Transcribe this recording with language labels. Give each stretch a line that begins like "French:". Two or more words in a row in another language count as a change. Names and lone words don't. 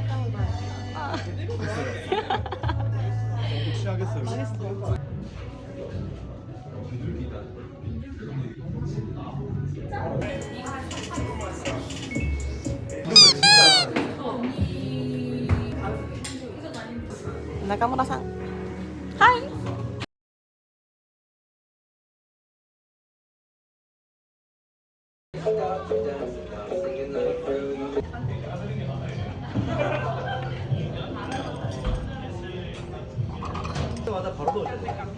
Korean: 취하겠어요. 맛있어. 비둘기다.
Japanese: 中村さん。はい。
Korean: 때마다 바로 넣어줘.